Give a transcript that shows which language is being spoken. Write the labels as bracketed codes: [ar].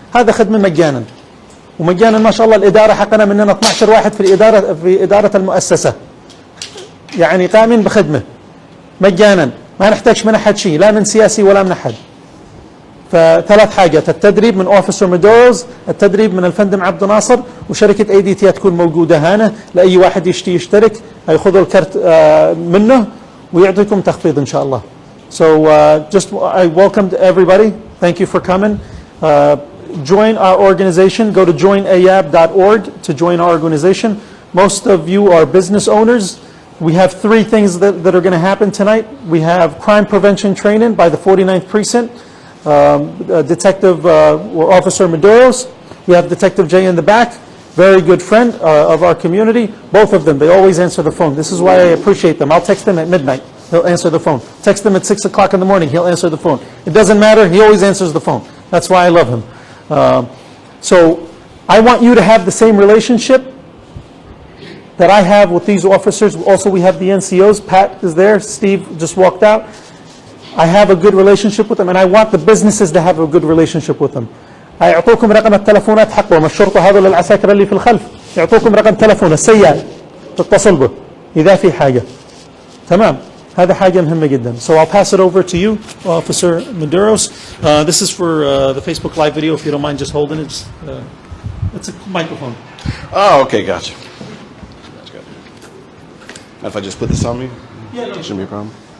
[ar] هذا خدمة مجانا، ومجانا ما شاء الله. الإدارة حقنا مننا 12 واحد في إدارة المؤسسة، يعني قائمين بخدمة مجانا، ما نحتاج من أحد شيء، لا من سياسي ولا من أحد. ف3 حاجات: التدريب من أوفيسر ميدوز، التدريب من الفندم عبد ناصر، وشركة ADT تكون موجودة هنا لأي واحد يشترك هياخذوا الكرت منه ويعطيكم تخفيض إن شاء الله. [en] So just I welcomed everybody. Thank you for coming. Join our organization. Go to joinayab.org to join our organization. Most of you are business owners. We have 3 things that are going to happen tonight. We have crime prevention training by the 49th Precinct. Detective or Officer Maduros. We have Detective Jay in the back, very good friend of our community. Both of them, they always answer the phone. This is why I appreciate them. I'll text them at midnight. He'll answer the phone. Text him at 6 o'clock in the morning. He'll answer the phone. It doesn't matter. He always answers the phone. That's why I love him. So I want you to have the same relationship that I have with these officers. Also, we have the NCOs. Pat is there. Steve just walked out. I have a good relationship with them, and I want the businesses to have a good relationship with them. [ar] يعطوكم رقم التلفونات حقهم، الشرطة هذول العساكر اللي في الخلف يعطوكم رقم تلفون السيال تتصل به إذا في حاجة. تمام، هذا حاجة مهمة جدا. [en] So I'll pass it over to you, Officer Maduros. This is for the Facebook Live video. If you don't mind just holding it. Just, it's a microphone. Oh, okay, gotcha. That's good. If I just put this on me? Yeah, no. Shouldn't be a problem.